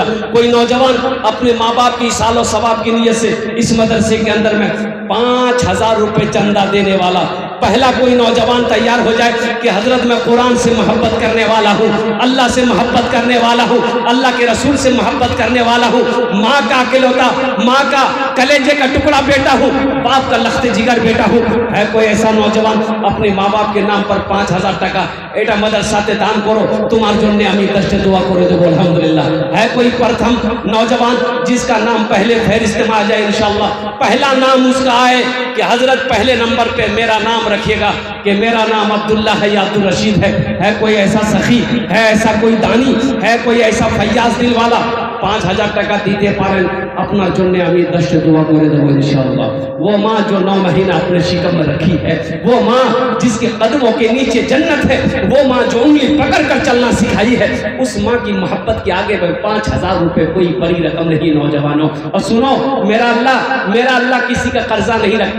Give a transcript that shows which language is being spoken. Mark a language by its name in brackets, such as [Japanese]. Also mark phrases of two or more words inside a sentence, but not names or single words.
[Urdu] کوئی نوجوان اپنے ماں باپ کی سال و ثواب کی نیت سے اس مدرسے کے اندر میں 5000 روپے چندہ دینے والا، پہلا کوئی نوجوان تیار ہو جائے کہ حضرت میں قرآن سے محبت کرنے والا ہوں، اللہ سے محبت کرنے والا ہوں، اللہ کے رسول سے محبت کرنے والا ہوں، ماں کا اکلوتا، ماں کا کلیجے کا ٹکڑا بیٹا ہوں، باپ کا لخت جگر بیٹا ہوں۔ ہے کوئی ایسا نوجوان اپنے ماں باپ کے نام پر [Bangla] 5000 টাকা এটা মাদ্রাসাতে দান করো, তোমার জন্য আমি 10টা দোয়া করে দেবো আলহামদুলিল্লাহ। [Urdu] ہے کوئی پرتھم نوجوان جس کا نام پہلے فہرست میں آ جائے انشاءاللہ، پہلا نام اس کا آئے کہ حضرت پہلے نمبر پہ میرا نام رکھیے گا کہ میرا نام عبداللہ ہے یا عبدالرشید ہے۔ ہے کوئی ایسا سخی، ہے ایسا کوئی دانی، ہے کوئی ایسا فیاض دل والا 5000 [Bangla] টাকা দিতে পারেন আপনার জন্য আমি 10টা দোয়া করে দেবো ইনশাআল্লাহ۔ [Urdu] وہ ماں جو 9 مہینہ اپنے شکم میں رکھی ہے، وہ ماں جس کے قدموں کے نیچے جنت ہے، وہ ماں جو انگلی پکڑ کر چلنا سکھائی ہے، اس ماں کی محبت کے آگے میں 5000 روپے کوئی بڑی رقم نہیں نوجوانوں۔ اور سنو، میرا اللہ کسی کا قرضہ نہیں رکھتا۔